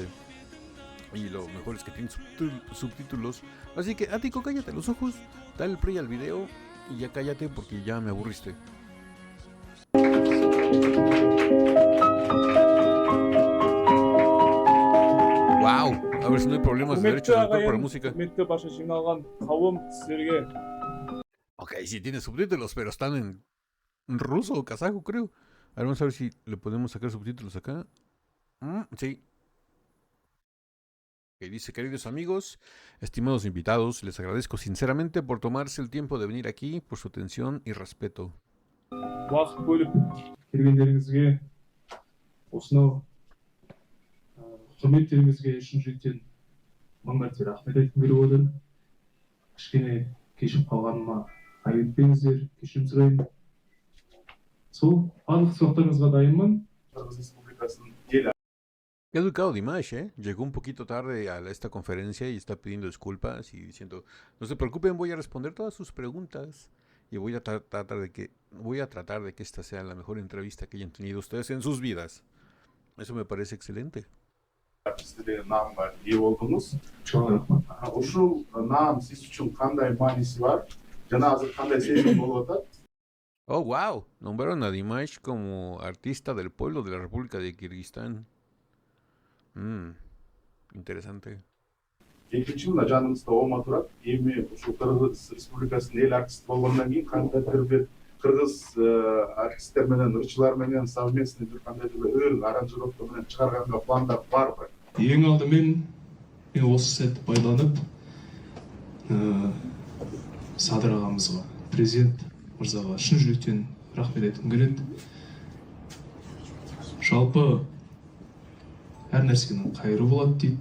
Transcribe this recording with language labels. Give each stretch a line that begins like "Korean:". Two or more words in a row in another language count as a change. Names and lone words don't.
Spanish: Y lo mejor es que tiene subtítulos. Así que, Ático, cállate los ojos, dale el play al video y ya cállate porque ya me aburriste. ¡Wow! A ver si no hay problemas de
Kazakh: Құрметті
Spanish: derechos de autor para
Kazakh: ағайын,
Spanish: música.
Kazakh: құрметті барша жиналған қауым, сіздерге
Spanish: Ok, sí tiene subtítulos, pero están en ruso o kazajo, creo. A ver, vamos a ver si le podemos sacar subtítulos acá. Sí. Que dice, queridos amigos, estimados invitados, les agradezco sinceramente por tomarse el tiempo de venir aquí, por su atención y respeto.
Kazakh: уақыт бөліп келгендеріңізге осынау құрметтеріңізге шын жүректен мың мәрте рахмет айтқым келіп отыр. Кішкене кешігіп қалғаныма айып етпеңіздер, кешірім сұраймын. Сол барлық сұрақтарыңызға дайынмын. Қырғыз Республикасының ел.
Spanish: Qué educado Dimash, ¿eh? Llegó un poquito tarde a esta conferencia y está pidiendo disculpas y diciendo, no se preocupen, voy a responder todas sus preguntas y voy a tratar de que esta sea la mejor entrevista que hayan tenido ustedes en sus vidas. Eso me parece excelente.
Kazakh: сіздерге намға ие болдыңыз.
Kyrgyz: Ушул наам сиз үчүн кандай мааниси бар? Жана азыр кандай сезим болуп атат?
Spanish: Oh, wow, nombraron a Dimash como artista del pueblo de la República de Kirguistán. Interesante.
Kyrgyz: Экинчи мына жаныбызда ома турат. Эми ушул Кыргыз Республикасынын эл артисти болгондон кийин кандайдыр бир кыргыз артисттер менен, ырчылар менен совместный бир кандайдыр бир ыр аранжировка менен чыгарганга пландар барбы?
Kazakh: Ең алдымен мен осы сәтті пайдаланып Садыр ағамызға, президент мырзаға шын жүректен рахмет айтқым келеді. Жалпы әр нәрсенің қайыры болады дейді.